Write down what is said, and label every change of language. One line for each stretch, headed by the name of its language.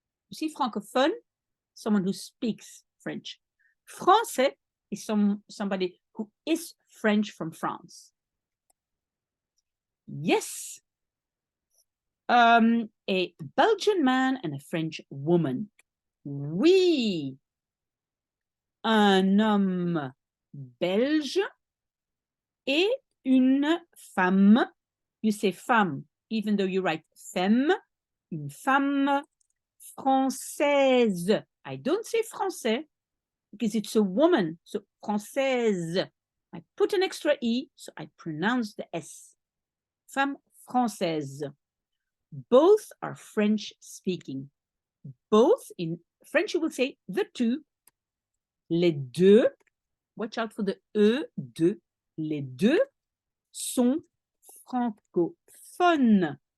English: You see, francophone, someone who speaks French. Français is somebody who is French from France. Yes. A Belgian man and a French woman.
French: Oui. Un homme belge et une femme.
English: You say femme, even though you write femme.
French: Une femme française.
English: I don't say français because it's a woman. So française. I put an extra E, so I pronounce the S.
French: Femme française.
English: Both are French speaking. Both, in French you will say the two.
French: Les deux,
English: watch out for the E, deux.
French: Les deux sont francophones.